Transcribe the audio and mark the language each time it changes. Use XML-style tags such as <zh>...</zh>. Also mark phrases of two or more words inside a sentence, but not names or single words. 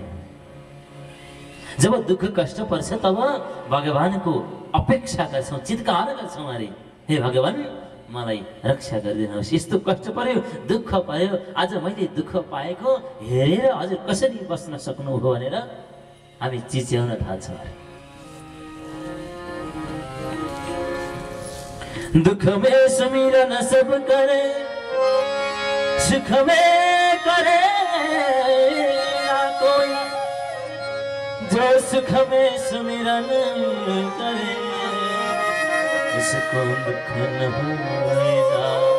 <ne>जब दुःख कष्ट पर्छ तब भगवानको अपेक्षा गर्छौँ, चित्कार गर्छौँ अरे, हे भगवान मलाई रक्षा गरिदिनुहोस्, यस्तो कष्ट पर्यो, दुःख पर्यो, आज मैले दुःख पाएको हेरेर हजुर कसरी बस्न सक्नुभयो भनेर हामी चिच्याउन थाल्छौँ अरे।</ne> <hi>दुख में सुमिरन सब करे, सुख में करे ना कोई, जो सुख में सुमिरन करे उसको दुख न होएगा।</hi>